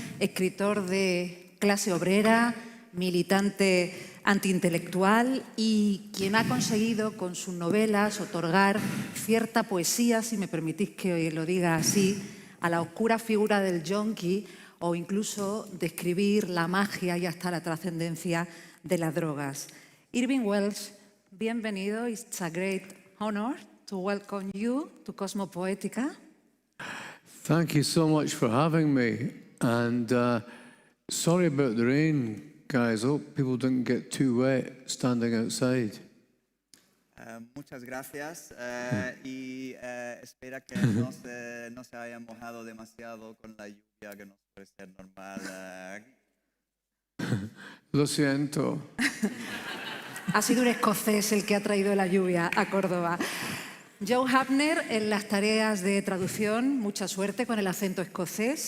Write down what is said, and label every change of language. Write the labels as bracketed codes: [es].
[es] escritor de clase obrera, militante antiintelectual y quien ha conseguido con sus novelas otorgar cierta poesía, si me permitís que lo diga así, a la oscura figura del yonki, o incluso describir la magia y hasta la trascendencia de las drogas. Irvine Welsh, bienvenido. [en] It's a great honor to welcome you to Cosmo Poética. Thank you so much for having me. And sorry about the rain, guys. I hope people didn't get too wet standing outside. [es] Muchas gracias y espera que no se haya mojado demasiado con la lluvia, que no suele ser normal. Lo siento. Ha sido un escocés el que ha traído la lluvia a Córdoba. Joe Hapner en las tareas de traducción, mucha suerte con el acento escocés.